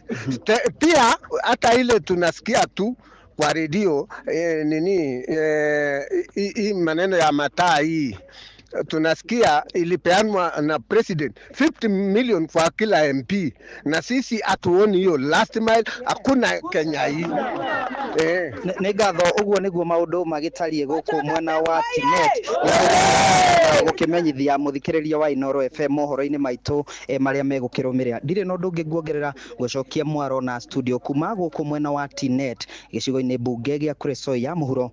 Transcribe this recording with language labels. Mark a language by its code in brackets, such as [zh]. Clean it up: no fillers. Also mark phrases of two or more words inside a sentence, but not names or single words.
[sw] Pia hata ile tunasikia tu kwa redio hii maneno ya mataa hii tunasikia ilipeanwa na president 50 million kwa kila MP, na sisi hatuoni hiyo [en] last mile, [sw] hakuna Kenya hii. [ki] Nĩ ngatho ũguo nĩguo maũndũ magĩtariĩ gũkũ mwena wa Tinet gũkĩmenyithia mũthikĩrĩria wa Inooro FM mohoro-inĩ maitũ marĩa megũkĩrũmĩrĩra. Ndirĩ na ũndũ ũngĩ nguongerera, gũcokia mwaro na studio kuma gũkũ mwena wa Tinet gĩcigo-inĩ mbunge gĩa Kuresoi ya mũhuro.